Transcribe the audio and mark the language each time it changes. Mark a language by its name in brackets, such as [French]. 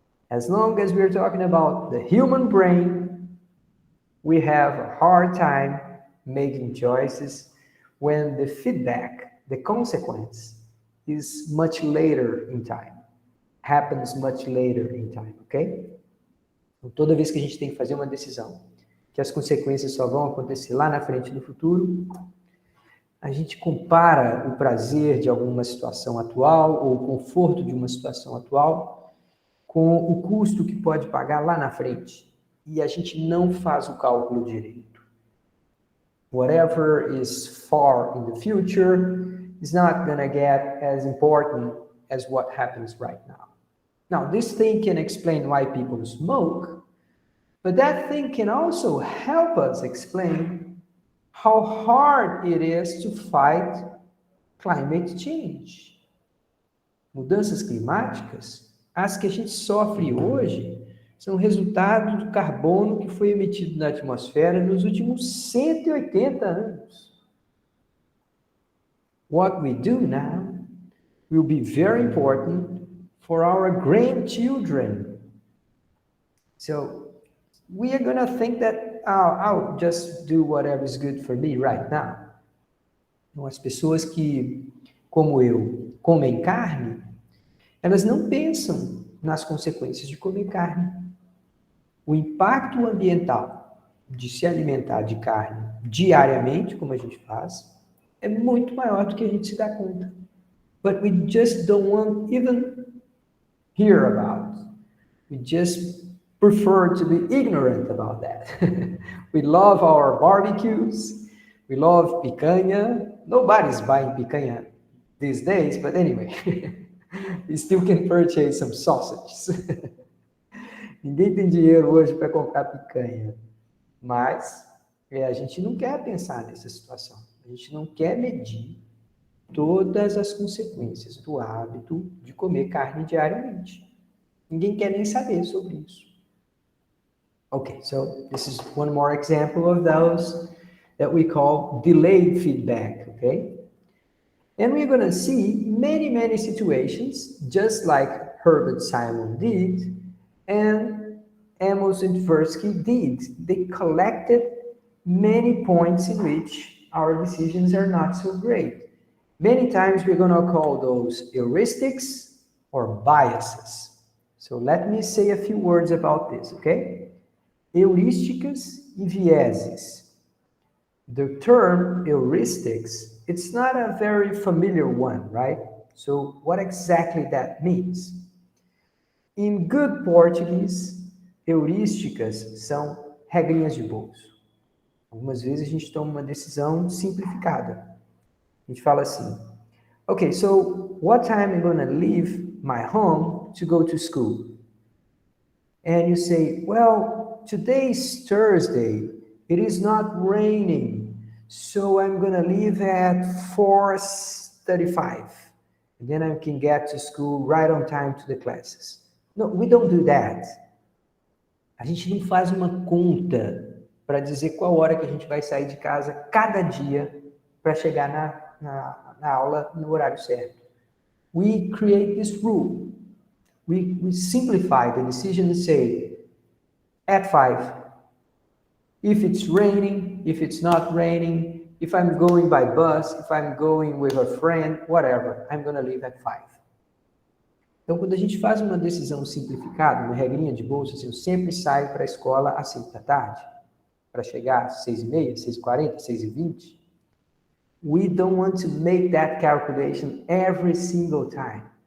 [English] As long as we're talking about the human brain, we have a hard time making choices when the feedback, the consequence, is much later in time. Happens much later in time, ok? [Portuguese] Então, toda vez que a gente tem que fazer uma decisão, que as consequências só vão acontecer lá na frente no futuro, a gente compara o prazer de alguma situação atual ou o conforto de uma situação atual com o custo que pode pagar lá na frente. E a gente não faz o cálculo direito. [English] Whatever is far in the future is not going to get as important as what happens right now. Now, this thing can explain why people smoke, but that thing can also help us explain how hard it is to fight climate change. [Portuguese] Mudanças climáticas, as que a gente sofre hoje, são resultado do carbono que foi emitido na atmosfera nos últimos 180 anos. [English] What we do now will be very important for our grandchildren. So we are going to think that I'll just do whatever is good for me right now. [Portuguese] Então, as pessoas que, como eu, comem carne, elas não pensam nas consequências de comer carne. O impacto ambiental de se alimentar de carne diariamente, como a gente faz, é muito maior do que a gente se dá conta. [English] But we just don't want even hear about. We just prefer to be ignorant about that. We love our barbecues. We love picanha. Nobody's buying picanha these days, but anyway, you still can purchase some sausages. [Portuguese] Ninguém tem dinheiro hoje para comprar picanha, mas a gente não quer pensar nessa situação. A gente não quer medir todas as consequências do hábito de comer carne diariamente. Ninguém quer nem saber sobre isso. [English] Okay, so this is one more example of those that we call delayed feedback, okay? And we're going to see many situations, just like Herbert Simon did, and Amos and Tversky did. They collected many points in which our decisions are not so great. Many times we're going to call those heuristics or biases. So let me say a few words about this, okay? [Portuguese] Heurísticas e vieses. [English] The term heuristics, it's not a very familiar one, right? So what exactly that means? In good Portuguese, [Portuguese] heurísticas são regrinhas de bolso. Algumas vezes a gente toma uma decisão simplificada. A gente fala assim, [English] okay, so what time am I going to leave my home to go to school? And you say, well, today's Thursday, it is not raining, so I'm going to leave at 4:35. And then I can get to school right on time to the classes. No, we don't do that. [Portuguese] A gente não faz uma conta para dizer qual hora que a gente vai sair de casa cada dia para chegar na aula no horário certo. [English] We create this rule. We simplify the decision and say, at 5, if it's raining, if it's not raining, if I'm going by bus, if I'm going with a friend, whatever, I'm going to leave at 5. [Portuguese] Então, quando a gente faz uma decisão simplificada, uma regrinha de bolsa, assim, eu sempre saio para a escola às 5 da tarde, para chegar às 6h30, 6h40, 6h20, [English] we don't want to make that calculation every single time.